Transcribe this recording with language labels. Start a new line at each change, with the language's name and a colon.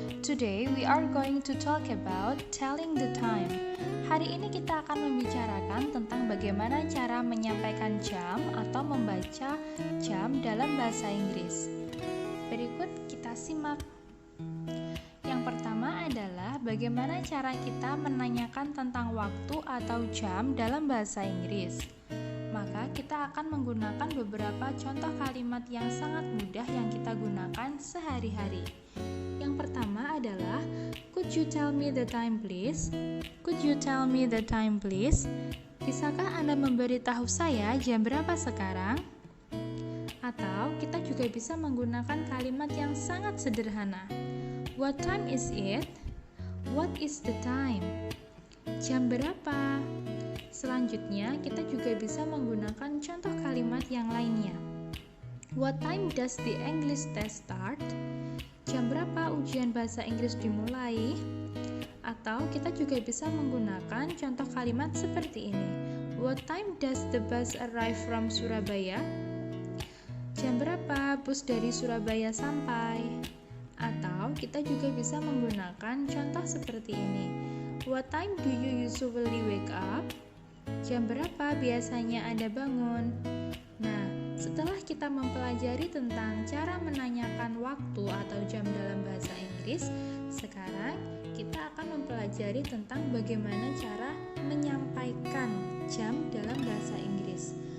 English: Today we are going to talk about telling the time.
Indonesian: Hari ini kita akan membicarakan tentang bagaimana cara menyampaikan jam atau membaca jam dalam bahasa Inggris. Berikut kita simak. Yang pertama adalah bagaimana cara kita menanyakan tentang waktu atau jam dalam bahasa Inggris. Maka kita akan menggunakan beberapa contoh kalimat yang sangat mudah yang kita gunakan sehari-hari. Yang pertama adalah
English: could you tell me the time please? Could you tell me the time please?
Indonesian: Bisakah Anda memberitahu saya jam berapa sekarang? Atau kita juga bisa menggunakan kalimat yang sangat sederhana.
English: What time is it? What is the time?
Indonesian: Jam berapa? Selanjutnya, kita juga bisa menggunakan contoh kalimat yang lainnya.
English: What time does the English test start?
Indonesian: Jam berapa ujian bahasa Inggris dimulai? Atau kita juga bisa menggunakan contoh kalimat seperti ini.
English: What time does the bus arrive from Surabaya?
Indonesian: Jam berapa bus dari Surabaya sampai? Atau kita juga bisa menggunakan contoh seperti ini.
English: What time do you usually wake up?
Indonesian: Jam berapa biasanya Anda bangun? Nah, setelah kita mempelajari tentang cara menanyakan waktu atau jam dalam bahasa Inggris, sekarang kita akan mempelajari tentang bagaimana cara menyampaikan jam dalam bahasa Inggris.